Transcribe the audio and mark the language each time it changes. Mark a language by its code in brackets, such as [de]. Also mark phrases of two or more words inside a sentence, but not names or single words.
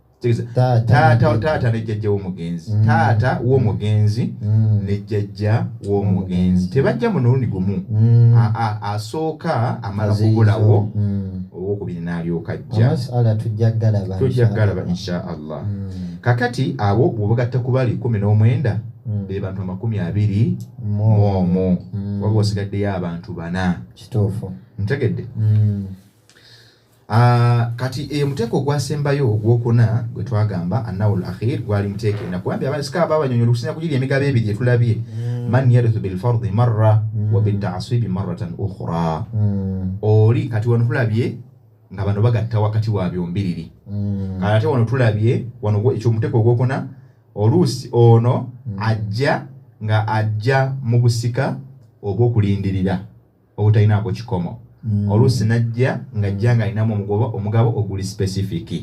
[lg] taata ne jjajja w'omugenzi taata w'omugenzi ne jjajja w'omugenzi tebajja mu mulundi gumu asooka amala kubulawo owokubiri n'alyoka ajja tujja galaba [ar] إن شاء الله [lg] kakati abo bw'obagatta ku bali 19 be bantu 20 mu waba wasigaddeyo abantu 4 kituufu ntegedde kati muteeko ogwasembayo ogwokuna gwe twagamba [ar] النوع الآخر [lg] gwali muteeke nakugambye abasika ababanyonyola okusinza kugirya emigabo ebiri etulabye [ar] من يرث بالفرض مرة وبالتعصيب مرة أخرى [lg] oli kati wano tulabye nga bano bagatta wakati waabyo mbiriri kati ate wano tulabye wano ekyo muteeko ogwokuna oluusi ono ajja nga ajja mu busika obw'okulindirira obutalinaako kikomo oluusi najja ng'ajja ng'alinamu omugabo oguli specific